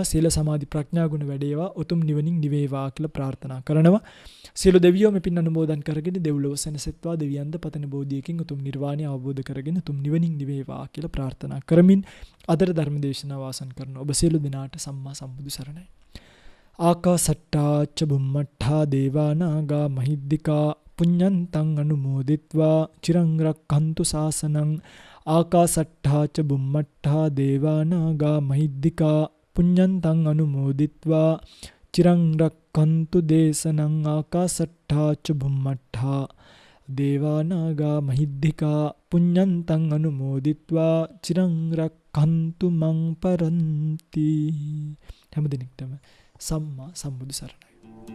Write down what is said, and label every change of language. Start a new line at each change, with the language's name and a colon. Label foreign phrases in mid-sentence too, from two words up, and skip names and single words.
Sinhala: සීල සමාධි ප්‍රඥා ගුණ වැඩේවා. උතුම් නිවනින් නිවේවා කියලා ප්‍රාර්ථනා කරනවා. සියලු දෙවියෝ මේ පින් අනුමෝදන් කරගෙන දෙව්ලොව සැනසෙත්වා. දෙවියන්ද පතන බෝධියකින් උතුම් නිර්වාණය අවබෝධ කරගෙන උතුම් නිවනින් නිවේවා කියලා ප්‍රාර්ථනා කරමින් අදට ධර්ම දේශනාව අවසන් කරන ඔබ සියලු දෙනාට සම්මා සම්බුදු සරණයි.
Pali: ආකාසට්ටා ච බුම්මට්ටා දේවා නාග මහිද්దికා පුඤ්ඤන්තං අනුමෝදිත්වා චිරං රක්ඛන්තු ශාසනං. ආකාසට්ටා ච බුම්මට්ටා දේවා නාග මහිද්దికා පුඤ්ඤන්තං අනුමෝදිත්වා චිරං රක්ඛන්තු දේශනං. ආකාසට්ටා ච බුම්මට්ටා දේවා නාග මහිද්దికා පුඤ්ඤන්තං අනුමෝදිත්වා චිරං රක්ඛන්තු මං පරන්ති.
Sinhala: හැම දිනෙකටම සම්මා සම්බුදු සරණයි.